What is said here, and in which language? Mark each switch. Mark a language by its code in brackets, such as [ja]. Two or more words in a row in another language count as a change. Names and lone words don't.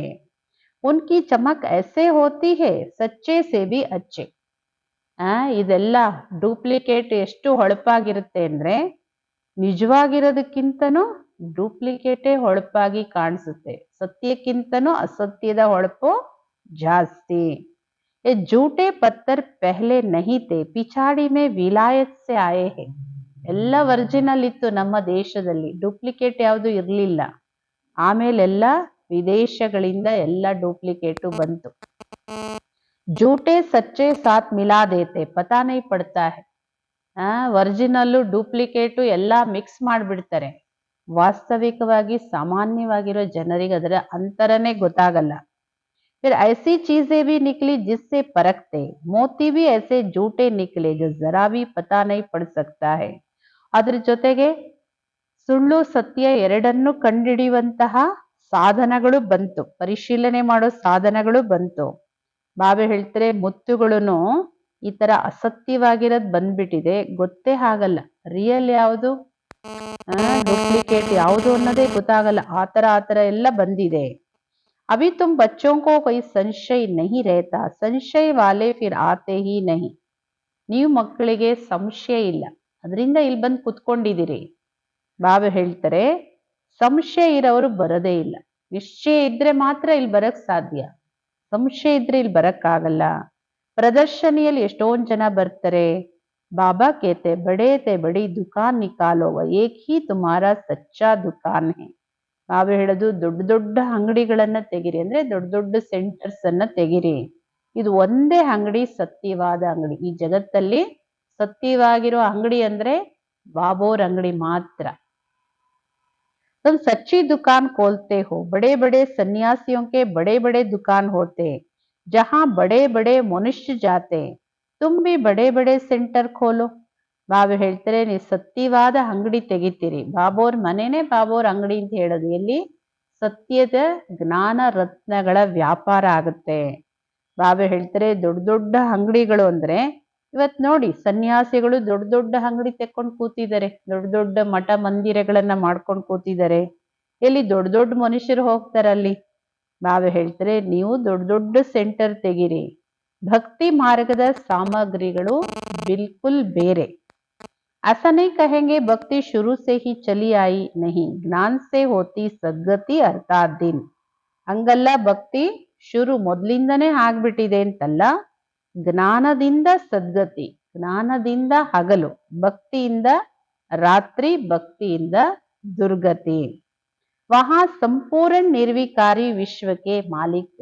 [hi] उनकी चमक ऐसे होती है सच्चे से भी अच्छे. [kn] ಇದೆಲ್ಲ ಡೂಪ್ಲಿಕೇಟ್ ಎಷ್ಟು ಹೊಳಪಾಗಿರುತ್ತೆ ಅಂದ್ರೆ ನಿಜವಾಗಿರೋದಕ್ಕಿಂತನೂ ಡೂಪ್ಲಿಕೇಟೇ ಹೊಳಪಾಗಿ ಕಾಣಿಸುತ್ತೆ. ಸತ್ಯಕ್ಕಿಂತನೂ ಅಸತ್ಯದ ಹೊಳಪು ಜಾಸ್ತಿ. [hi] ये झूठे पत्थर पहले नहीं थे पिछाड़ी में विलायत से आए हैं. [kn] ಎಲ್ಲ ಒರಿಜಿನಲ್ ಇತ್ತು ನಮ್ಮ ದೇಶದಲ್ಲಿ, ಡೂಪ್ಲಿಕೇಟ್ ಯಾವುದು ಇರಲಿಲ್ಲ. ಆಮೇಲೆಲ್ಲ ವಿದೇಶಗಳಿಂದ ಎಲ್ಲ ಡೂಪ್ಲಿಕೇಟು ಬಂತು. [hi] झूठे सच्चे साथ मिला देते पता नहीं पड़ता है. [kn] ಒರಿಜಿನಲ್ಲು ಡೂಪ್ಲಿಕೇಟು ಎಲ್ಲ ಮಿಕ್ಸ್ ಮಾಡಿಬಿಡ್ತಾರೆ. ವಾಸ್ತವಿಕವಾಗಿ ಸಾಮಾನ್ಯವಾಗಿರೋ ಜನರಿಗೆ ಅದರ ಅಂತರನೇ ಗೊತ್ತಾಗಲ್ಲ. [hi] फिर ऐसी चीजें भी निकली जिससे परखते मोती भी ऐसे झूठे निकले जो जरा भी पता नहीं पड़ सकता है. [kn] ಅದ್ರ ಜೊತೆಗೆ ಸುಳ್ಳು ಸತ್ಯ ಎರಡನ್ನೂ ಕಂಡುಹಿಡಿಯುವಂತಹ ಸಾಧನಗಳು ಬಂತು, ಪರಿಶೀಲನೆ ಮಾಡೋ ಸಾಧನಗಳು ಬಂತು. ಬಾಬೆ ಹೇಳ್ತಾರೆ ಮುತ್ತುಗಳನ್ನು ಈ ತರ ಅಸತ್ಯವಾಗಿರೋದು ಬಂದ್ಬಿಟ್ಟಿದೆ, ಗೊತ್ತೇ ಆಗಲ್ಲ ರಿಯಲ್ ಯಾವುದು ಡೂಪ್ಲಿಕೇಟ್ ಯಾವುದು ಅನ್ನೋದೇ ಗೊತ್ತಾಗಲ್ಲ. ಆ ತರ ಎಲ್ಲ ಬಂದಿದೆ. [hi] अभी तुम बच्चों को कोई संशय नहीं रहता, संशय वाले फिर आते ही नहीं. [kn] ನೀವು ಮಕ್ಕಳಿಗೆ ಸಂಶಯ ಇಲ್ಲ, ಅದರಿಂದ ಇಲ್ಲಿ ಬಂದು ಕುತ್ಕೊಂಡಿದ್ದೀರಿ. ಬಾಬಾ ಹೇಳ್ತಾರೆ ಸಂಶಯ ಇರೋರು ಬರೋದೇ ಇಲ್ಲ. ನಿಶ್ಚಯ ಇದ್ರೆ ಮಾತ್ರ ಇಲ್ಲಿ ಬರಕ್ ಸಾಧ್ಯ, ಸಂಶಯ ಇದ್ರೆ ಇಲ್ಲಿ ಬರಕ್ಕಾಗಲ್ಲ. ಪ್ರದರ್ಶನಿಯಲ್ಲಿ ಎಷ್ಟೊಂದು ಜನ ಬರ್ತಾರೆ. [hi] बाबा कहते बड़ी दुकान निकालो एक ही तुम्हारा सच्चा दुकान है. [kn] ಬಾಬಾ ಹೇಳೋದು ದೊಡ್ಡ ದೊಡ್ಡ ಅಂಗಡಿಗಳನ್ನ ತೆಗಿರಿ, ಅಂದ್ರೆ ದೊಡ್ಡ ದೊಡ್ಡ ಸೆಂಟರ್ಸ್ ಅನ್ನ ತೆಗಿರಿ. ಇದು ಒಂದೇ ಅಂಗಡಿ ಸತ್ಯವಾದ ಅಂಗಡಿ. ಈ ಜಗತ್ತಲ್ಲಿ ಸತ್ಯವಾಗಿರೋ ಅಂಗಡಿ ಅಂದ್ರೆ ಬಾಬೋರ್ ಅಂಗಡಿ ಮಾತ್ರ. [hi] तुम सच्ची दुकान खोलते हो, बड़े बड़े सन्यासियों के बड़े बड़े दुकान होते, जहां बड़े बड़े मनुष्य जाते, तुम भी बड़े बड़े सेंटर खोलो. [kn] ಬಾಬಾ ಹೇಳ್ತಾರೆ ನೀವು ಸತ್ಯವಾದ ಅಂಗಡಿ ತೆಗಿತೀರಿ. ಬಾಬೋರ್ ಮನೆನೇ ಬಾಬೋರ್ ಅಂಗಡಿ ಅಂತ ಹೇಳೋದು. ಎಲ್ಲಿ ಸತ್ಯದ ಜ್ಞಾನ ರತ್ನಗಳ ವ್ಯಾಪಾರ ಆಗುತ್ತೆ. ಬಾಬಾ ಹೇಳ್ತಾರೆ ದೊಡ್ಡ ದೊಡ್ಡ ಅಂಗಡಿಗಳು ಅಂದ್ರೆ ಇವತ್ ನೋಡಿ ಸನ್ಯಾಸಿಗಳು ದೊಡ್ಡ ದೊಡ್ಡ ಅಂಗಡಿ ತೆಕ್ಕೊಂಡು ಕೂತಿದ್ದಾರೆ, ದೊಡ್ಡ ದೊಡ್ಡ ಮಠ ಮಂದಿರಗಳನ್ನ ಮಾಡ್ಕೊಂಡು ಕೂತಿದ್ದಾರೆ. ಎಲ್ಲಿ ದೊಡ್ಡ ದೊಡ್ಡ ಮನುಷ್ಯರು ಹೋಗ್ತಾರಲ್ಲಿ. ಬಾಬಾ ಹೇಳ್ತಾರೆ ನೀವು ದೊಡ್ಡ ದೊಡ್ಡ ಸೆಂಟರ್ ತೆಗಿರಿ. ಭಕ್ತಿ ಮಾರ್ಗದ ಸಾಮಗ್ರಿಗಳು ಬಿಲ್ಕುಲ್ ಬೇರೆ. [hi] ऐसा नहीं कहेंगे भक्ति शुरू से ही चली आई, नहीं ज्ञान से होती सद्गति अर्थात दिन. [kn] ಹಂಗಲ್ಲ ಭಕ್ತಿ ಶುರು ಮೊದಲಿಂದನೇ ಆಗ್ಬಿಟ್ಟಿದೆ ಅಂತಲ್ಲ, ಜ್ಞಾನದಿಂದ ಸದ್ಗತಿ, ಜ್ಞಾನದಿಂದ ಹಗಲು, ಭಕ್ತಿಯಿಂದ ರಾತ್ರಿ, ಭಕ್ತಿಯಿಂದ ದುರ್ಗತಿ. [hi] वहाँ संपूर्ण निर्विकारी [kn] ವಿಶ್ವಕ್ಕೆ ಮಾಲೀಕ್.